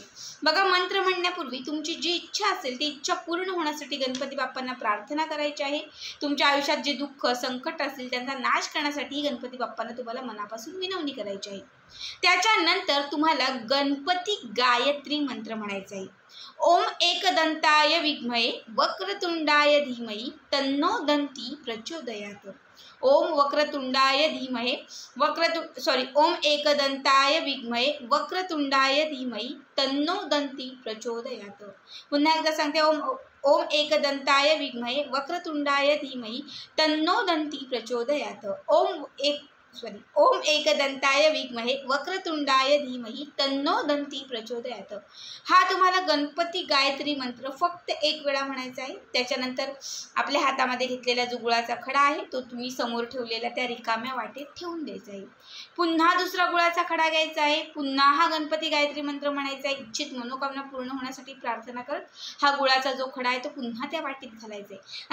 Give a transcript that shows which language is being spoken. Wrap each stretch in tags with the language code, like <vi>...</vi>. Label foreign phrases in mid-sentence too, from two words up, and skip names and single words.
<mr>बघा, मंत्र म्हणण्यापूर्वी तुमची जी इच्छा असेल ती इच्छा पूर्ण होण्यासाठी गणपती बाप्पांना प्रार्थना करायची आहे। तुमच्या आयुष्यात जे दुःख, संकट असतील त्यांचा नाश करण्यासाठी गणपती बाप्पांना तुम्हाला मनापासून विनवणी करायची आहे। त्याच्यानंतर तुम्हाला गणपती गायत्री मंत्र म्हणायचा आहे।</mr> <sa>ओम एकदंताय विद्महे वक्रतुंडाय धीमहि तन्नो दन्ती प्रचोदयात्। ओम वक्रतुंडाय धीमहि ओम एकदंताय विद्महे वक्रतुंडाय धीमहि तन्नो दन्ती प्रचोदयात्।</sa> <mr>पुन्हा एकदा सांगते,</mr> <sa>ओम एकदंताय विद्महे वक्रतुंडाय धीमहि तन्नो दन्ती प्रचोदयात्। ओम एकदंताय विद्महे वक्रतुंडाय धीमहि तन्नो दंती प्रचोदयात.</sa> <mr>हा तुम्हाला गणपती गायत्री मंत्र फक्त एक वेळा म्हणायचा आहे. त्याच्यानंतर आपल्या हातामध्ये घेतलेला जो गुळाचा खडा आहे तो तुम्ही समोर ठेवलेला त्या रिकाम्या वाटेत ठेवून द्यायचा आहे. पुन्हा दुसरा गुळाचा खडा घ्यायचा आहे. पुन्हा हा गणपती गायत्री मंत्र म्हणायचा आहे. इच्छित मनोकामना पूर्ण होण्यासाठी प्रार्थना करत हा गुळाचा जो खडा आहे तो पुन्हा त्या वाटीत घालायचा आहे.</mr>